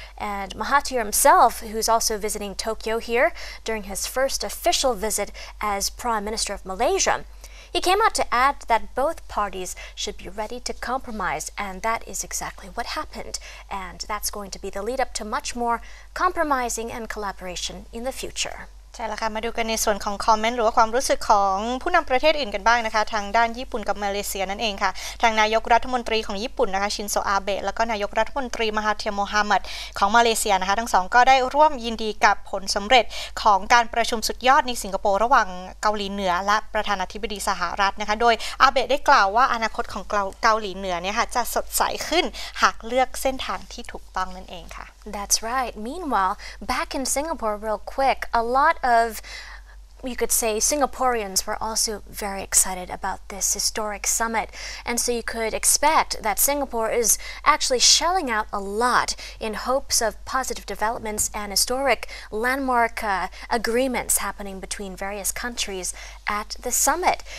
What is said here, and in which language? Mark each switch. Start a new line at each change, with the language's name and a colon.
English: And Mahathir himself, who's also visiting Tokyo here during his first official visit as Prime Minister of Malaysia, he came out to add that both parties should be ready to compromise, and that is exactly what happened. And that's going to be the lead up to much more compromising and collaboration in the future.
Thai: ใช่แล้วค่ะมาดูกันในส่วนของคอมเมนต์หรือว่าความรู้สึกของผู้นำประเทศอื่นกันบ้างนะคะทางด้านญี่ปุ่นกับมาเลเซียนั่นเองค่ะทางนายกรัฐมนตรีของญี่ปุ่นนะคะชินโซอาเบะแล้วก็นายกรัฐมนตรีมหาเทียโมฮัมหมัดของมาเลเซียนะคะทั้งสองก็ได้ร่วมยินดีกับผลสำเร็จของการประชุมสุดยอดในสิงคโปร์ระหว่างเกาหลีเหนือและประธานาธิบดีสหรัฐนะคะโดยอาเบะได้กล่าวว่าอนาคตของเกาหลีเหนือเนี่ยค่ะจะสดใสขึ้นหากเลือกเส้นทางที่ถูกต้องนั่นเองค่ะ
English: That's right. Meanwhile, back in Singapore real quick, a lot of you could say Singaporeans were also very excited about this historic summit. And so you could expect that Singapore is actually shelling out a lot in hopes of positive developments and historic landmark agreements happening between various countries at the summit.